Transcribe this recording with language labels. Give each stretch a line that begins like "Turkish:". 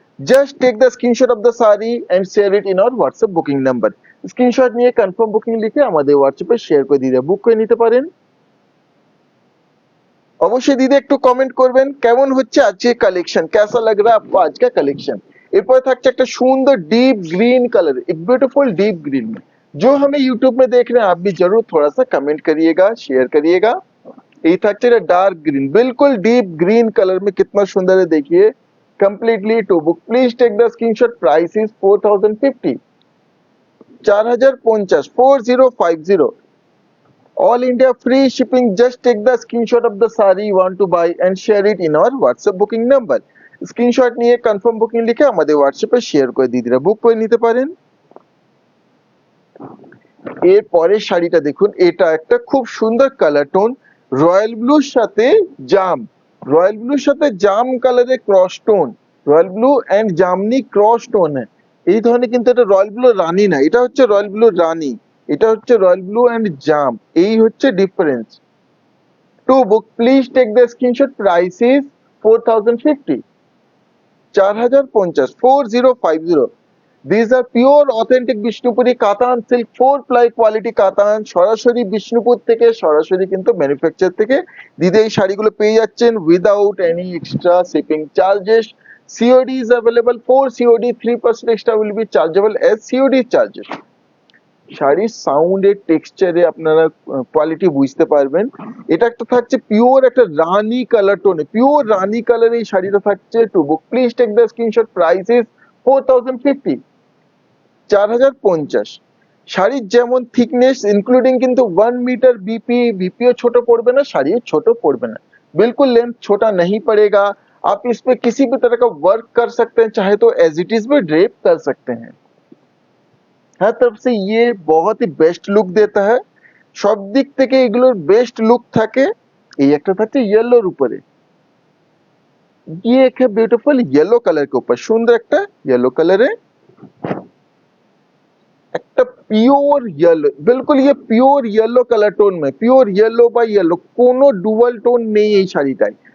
English: Just take the screenshot of the sari and share it in our WhatsApp booking number.
Bangla: Screenshot নিয়ে confirm booking লিখে আমাদের হোয়াটসঅ্যাপে share করে দিয়ে বুক করে নিতে পারেন। অবশ্যই দিদি একটু কমেंट করবেন কেমন হচ্ছে আজকে কালেকশন,
Hindi: कैसा लग रहा है आपको आज का कलेक्शन।
Bangla: এরপর থাকছে একটা সুন্দর
Hindi: डीप ग्रीन कलर, एक ब्यूटीफुल डीप ग्रीन में, जो हमें यूट्यूब में देख रहे हैं आप भी जरूर थोड़ा सा कमेंट करिएगा, शेयर करिएगा।
Bangla: এই থাকছে এটা ডার্ক গ্রিন,
Hindi: बिल्कुल डीप ग्रीन कलर में, कितना सुंदर है देखिए, completely to book.
English: Please take the screenshot, price is 4050, 4050, 4050, all India free shipping। Just take the screenshot of the saree you want to buy and share it in our WhatsApp booking number।
Bangla: Screenshot নিয়ে confirm booking লিখে আমাদের হোয়াটসঅ্যাপে share করে দিদিরা বুক করে নিতে পারেন। এর পরের শাড়িটা দেখুন, এটা একটা খুব সুন্দর কালার টোন, রয়্যাল ব্লুর সাথে জাম, রয়্যাল ব্লুর সাথে জাম কালারের cross tone, royal blue and জামনি cross tone. এই ধরনের, কিন্তু এটা রয়্যাল ব্লু রানী না, এটা হচ্ছে রয়্যাল ব্লু রানী, এটা হচ্ছে রয়্যাল ব্লু এন্ড জাম, এই হচ্ছে difference.
English: To book please take the screenshot, price is 4050, 4050, 4050। These are pure authentic
Bangla: Bishnupuri কাতান সিল্ক 4 ply কোয়ালিটি কাতান, সরাসরি বিষ্ণুপুর থেকে, সরাসরি কিন্তু ম্যানুফ্যাকচার থেকে দিদি এই শাড়িগুলো পেয়ে যাচ্ছেন
English: Without any extra shipping charges. COD is available for COD, 3% extra will be chargeable as COD charges।
Bangla: শাড়ির সাউন্ডের টেক্সচারে আপনারা কোয়ালিটি বুঝতে পারবেন। এটা একটা থাকছে পিওর একটা রানী কালার টোনে, পিওর রানী কালার এই শাড়িটা থাকছে।
English: To book please take the screenshot, price is 4050, 4050।
Bangla: শাড়ির যেমন থিকনেস ইনক্লুডিং কিন্তু 1 मीटर बीपीओ ছোট পড়বে না, শাড়িও ছোট পড়বে না,
Hindi: बिल्कुल लेंथ छोटा नहीं पड़ेगा। आप इस पे किसी भी तरह का वर्क कर सकते हैं, चाहे तो एज इट इज भी ड्रेप कर सकते हैं। हर तरफ से ये बहुत ही बेस्ट लुक देता है,
Bangla: সব দিক থেকে এগুলোর বেস্ট লুক থাকে। এই একটা থাকছে ইয়েলোর উপরে,
Hindi: ये एक है ब्यूटीफुल येलो कलर के ऊपर,
Bangla: सुंदर একটা येलो कलर है, একটা পিওর ইয়েলো, बिल्कुल ये পিওর ইয়েলো কালার টোন में, পিওর ইয়েলো বা ইয়েলো, কোনো ডুয়াল টোন নেই এই শাড়িটায়।